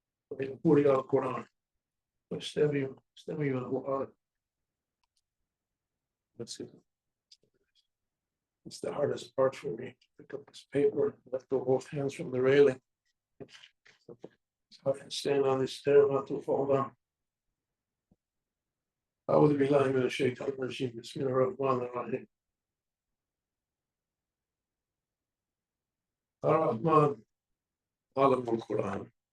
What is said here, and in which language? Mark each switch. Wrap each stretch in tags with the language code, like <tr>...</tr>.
<ar>ويقول يا القرآن واستمعوا القرآن.</ar> <en>That's it. It's the hardest part for me to pick up this paper, let go both hands from the railing. So I can stand on this stair not to fall down.</en> <ar>أعوذ بالله من الشيطان الرجيم بسم الله الرحمن الرحيم. الرحمن علم القرآن.</ar>